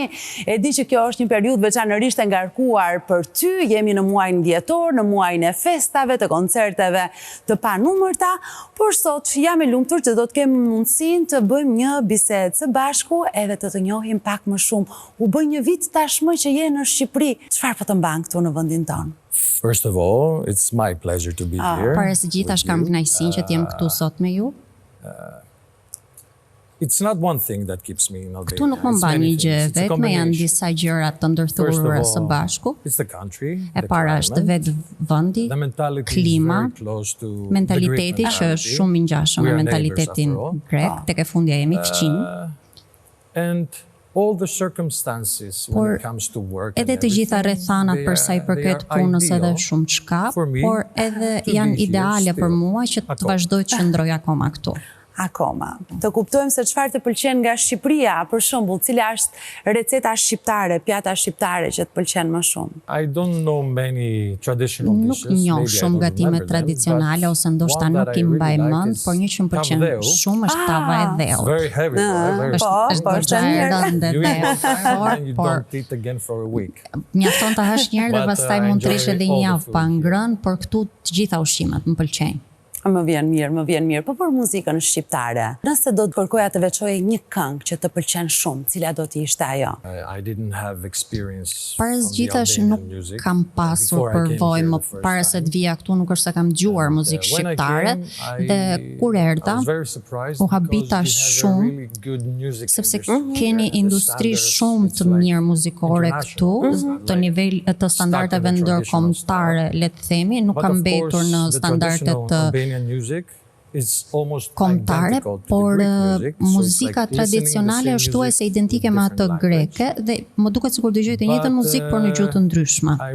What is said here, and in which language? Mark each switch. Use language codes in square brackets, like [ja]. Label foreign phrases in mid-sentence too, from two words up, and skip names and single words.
[sq] E di që kjo është një periudhë veçanërisht e ngarkuar për ty, jemi në muajin dhjetor, në muajin e festave, të koncerteve të panumërta, por sot jam e lumtur që do të kem mundësinë të bëjmë një bisedë së bashku edhe të njohim pak më shumë. U bë një vit tashmë që je në Shqipëri. Çfarë po të mban këtu në vendin tonë? [en] First of all, it's my pleasure to be here. [sq] Para së gjithash kam kënaqësinë që të jem këtu sot me ju. [en] It's not one thing that keeps me in Albania. [sq] Këtu nuk më mban një gjë vetëm, janë disa gjëra të ndërthurura së bashku. [en] It's the country. [sq] E para është vetë vendi, klima, mentaliteti që është shumë i ngjashëm me mentalitetin grek, tek e fundja jemi fqin. [en] And all the circumstances when it comes to work. [sq] Edhe të gjitha rrethanat për sa i përket punës edhe shumë çka, por edhe janë ideale për mua që të vazhdoj të qëndroj akoma këtu. Akoma. Të kuptojmë se çfarë të pëlqen nga Shqipëria, për shembull, cila është receta shqiptare, pjata shqiptare që të pëlqen më shumë? [en] I don't know many traditional dishes. [sq] Nuk njoh shumë gatime tradicionale ose ndoshta nuk i mbaj mend, por një që më pëlqen shumë është tava e dheut. [en] Very heavy. [sq] Është e rëndë dhe [en] you don't eat again for a week. [sq] Mjafton ta hash një herë dhe pastaj mund të rish edhe një javë pa ngrënë, por këtu të gjitha ushqimet më pëlqejnë. Më vjen mirë, po për muzikën shqiptare. Nëse do të kërkoja të veçoje një këngë që të pëlqen shumë, cila do të ishte ajo? [en] I didn't have experience. [sq] Para zgjitash nuk kam pasur përvojë më para se të vija këtu, nuk është se kam dëgjuar muzikë shqiptare dhe kur erdha u habita shumë sepse keni industri shumë të mirë muzikore këtu, të nivel të standardeve ndërkombëtare, le të themi, nuk ka mbetur në standardet të kombëtare, por muzika tradicionale është thuajse identike me atë greke dhe më duket sikur dëgjoj të njëjtën muzikë por në gjuhë të ndryshme.